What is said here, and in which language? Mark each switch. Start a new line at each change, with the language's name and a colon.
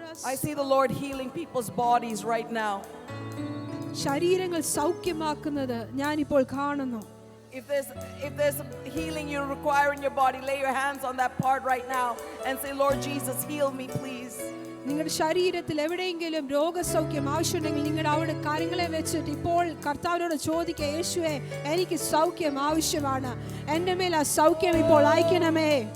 English: I see the Lord healing people's bodies right now.
Malayalam: ശരീരങ്ങൾ സൗഖ്യമാക്കുന്നത് ഞാനിപ്പോൾ കാണുന്നു.
English: If there's healing you require in your body, lay your hands on that part right now and say, Lord Jesus, heal me, please.
Malayalam: നിങ്ങളുടെ ശരീരത്തിൽ എവിടെയെങ്കിലും രോഗസൗഖ്യം ആവശ്യമുണ്ടെങ്കിൽ നിങ്ങളുടെ അവിടെ കാര്യങ്ങളെ വെച്ചിട്ട് ഇപ്പോൾ കർത്താവിനോട് ചോദിക്കുക, യേശുവേ എനിക്ക് സൗഖ്യം ആവശ്യമാണ്, എൻ്റെ മേൽ ആ സൗഖ്യം ഇപ്പോൾ അയക്കണമേ.